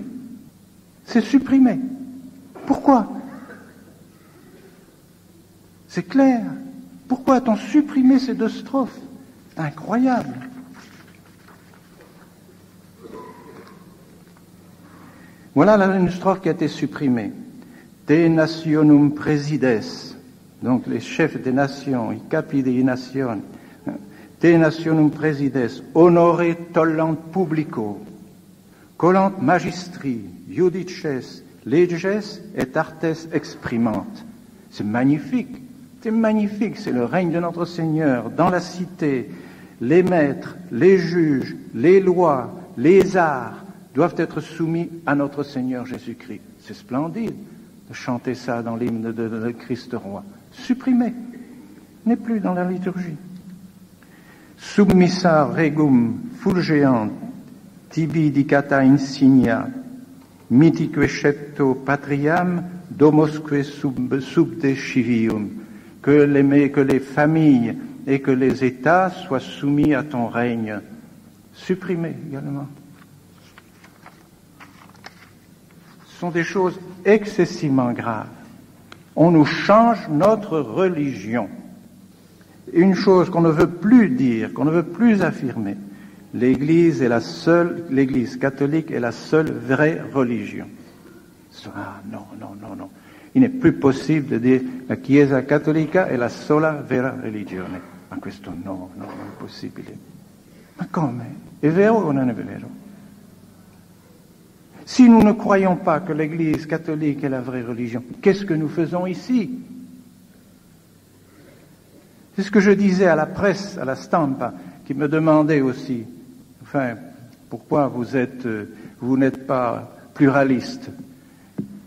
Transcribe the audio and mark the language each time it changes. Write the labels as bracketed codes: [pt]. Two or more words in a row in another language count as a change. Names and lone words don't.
[fr] C'est supprimé. Pourquoi? C'est clair. Pourquoi a-t-on supprimé ces 2 strophes? C'est incroyable. Voilà une strophe qui a été supprimée. [la] Te nationum presides, [fr] donc les chefs des nations, [it] i capi dei nazioni, [la] te nationum presides, honore tollant publico, collant magistri, judices, leges et artes exprimant. [fr] C'est magnifique, c'est le règne de notre Seigneur dans la cité. Les maîtres, les juges, les lois, les arts doivent être soumis à notre Seigneur Jésus-Christ. C'est splendide de chanter ça dans l'hymne de Christ-Roi. Supprimé, n'est plus dans la liturgie. [la] Submissa regum fulgeant tibi dicata insignia mitique scepto patriam domosque subde civium. [fr] Que les familles et que les États soient soumis à ton règne. Supprimé également. Ce sont des choses excessivement graves. On nous change notre religion. Une chose qu'on ne veut plus dire, qu'on ne veut plus affirmer, l'Église catholique est la seule vraie religion. Ah non. Il n'est plus possible de dire [it] la Chiesa cattolica è la sola vera religione. Ma questo no, non è possibile. Ma come? È vero o non è vero? [fr] Si nous ne croyons pas que l'Église catholique est la vraie religion, qu'est-ce que nous faisons ici? C'est ce que je disais à la presse, à la Stampa, qui me demandait aussi, pourquoi vous n'êtes pas pluraliste?